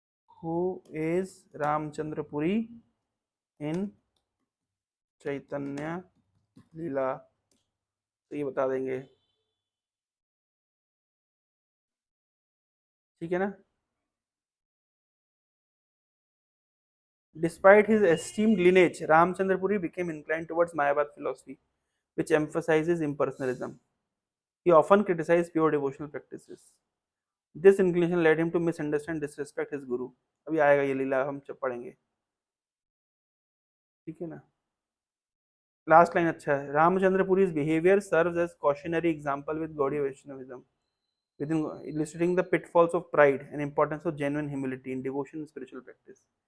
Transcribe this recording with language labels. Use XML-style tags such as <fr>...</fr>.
<en>who is Ramchandrapuri in Chaitanya Lila,</en> <hi>तो ये बता देंगे, ठीक है ना।</hi> <en>Despite his esteemed lineage, Ramchandra Puri became inclined towards Mayavad philosophy, which emphasizes impersonalism. He often criticized pure devotional practices. This inclination led him to misunderstand and disrespect his guru.</en> <hi>अभी आएगा ये लीला, हम पढ़ेंगे, ठीक है ना। लास्ट लाइन अच्छा है,</hi> <en>Ramchandra Puri's behavior serves as cautionary example with Gaudiya Vaishnavism, within illustrating the pitfalls of pride and importance of genuine humility in devotion and spiritual practice.</en>